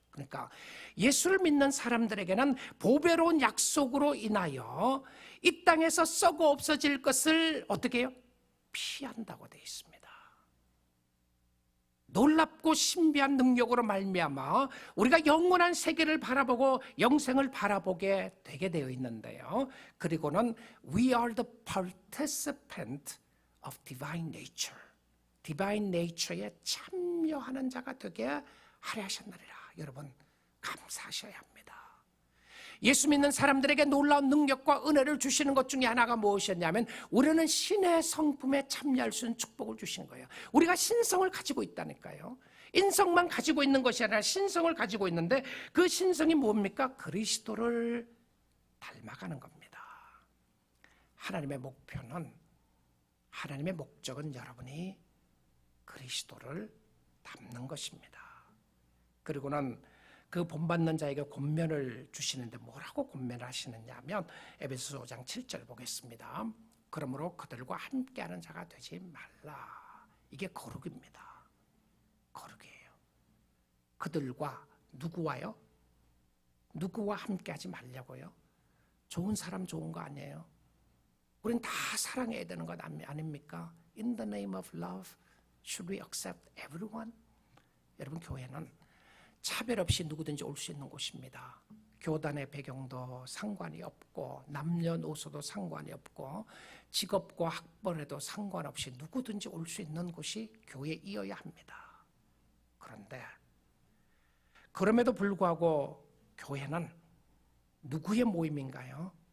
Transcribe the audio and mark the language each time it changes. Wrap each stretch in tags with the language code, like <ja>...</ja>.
<ko>그러니까 예수를 믿는 사람들에게는 보배로운 약속으로 인하여 이 땅에서 썩어 없어질 것을 어떻게 해요? 피한다고 되어 있습니다. 놀랍고 신비한 능력으로 말미암아 우리가 영원한 세계를 바라보고 영생을 바라보게 되게 되어 있는데요. 그리고는</ko> <en>We are the participant of divine nature.</en> <ko>divine nature에 참여하는 자가 되게 하려 하셨느니라. 여러분, 감사하셔야 합니다. 예수 믿는 사람들에게 놀라운 능력과 은혜를 주시는 것 중에 하나가 무엇이었냐면 우리는 신의 성품에 참여할 수 있는 축복을 주신 거예요. 우리가 신성을 가지고 있다니까요. 인성만 가지고 있는 것이 아니라 신성을 가지고 있는데 그 신성이 뭡니까? 그리스도를 닮아가는 겁니다. 하나님의 목표는, 하나님의 목적은 여러분이 그리스도를 닮는 것입니다. 그리고는 그 본받는 자에게 권면을 주시는데 뭐라고 권면을 하시느냐 하면 에베소서 5장 7절 보겠습니다. 그러므로 그들과 함께하는 자가 되지 말라. 이게 거룩입니다. 거룩이에요. 그들과, 누구와요? 누구와 함께하지 말려고요? 좋은 사람 좋은 거 아니에요? 우린 다 사랑해야 되는 것 아닙니까?</ko> <en>In the name of love, should we accept everyone?</en> <ko>여러분, 교회는 차별 없이 누구든지 올 수 있는 곳입니다. 교단의 배경도 상관이 없고 남녀노소도 상관이 없고 직업과 학벌에도 상관없이 누구든지 올 수 있는 곳이 교회이어야 합니다. 그런데 그럼에도 불구하고 교회는 누구의 모임인가요?</ko>